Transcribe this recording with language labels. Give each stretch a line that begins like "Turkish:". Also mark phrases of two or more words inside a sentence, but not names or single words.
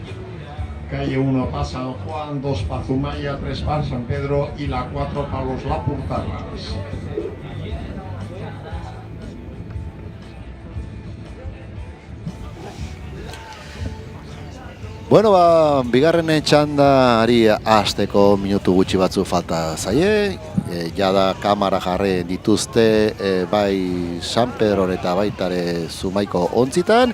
Spanish: Calle 1 pa San Juan, 2 pa Zumaia, 3 pa San Pedro y la 4 pa los Lapurtarras.
Basque: Bueno, bigarren txandari hasteko minutu gutxi batzu falta zaie. Jada kamara jarri dituzte bai San Pedro eta baitare Zumaiko ontzitan.